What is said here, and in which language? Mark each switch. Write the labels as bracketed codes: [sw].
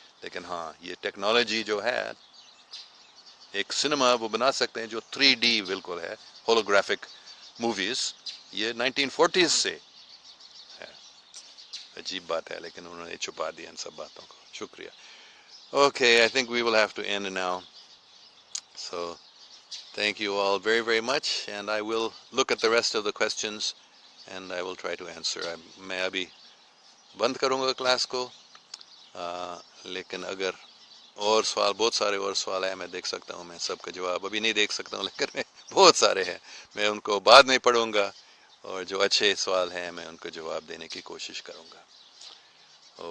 [hi] लेकिन हाँ, ये टेक्नोलॉजी जो है, एक सिनेमा वो बना सकते हैं जो 3D बिल्कुल है, होलोग्राफिक मूवीज, ये 1940s से है. अजीब बात है, लेकिन उन्होंने छुपा दिया इन सब बातों को. शुक्रिया. [en] Okay, I think we will have to end now. So thank you all very, very much, and I will look at the rest of the questions and I will try to answer. [hi] मैं अभी बंद करूँगा class को, लेकिन अगर और सवाल, बहुत सारे और सवाल हैं, मैं देख सकता हूँ, मैं सबका जवाब अभी नहीं देख सकता हूँ, लेकिन मैं बहुत सारे हैं, मैं उनको बाद में पढ़ूँगा और जो अच्छे सवाल हैं मैं उनको जवाब देने की कोशिश करूँगा.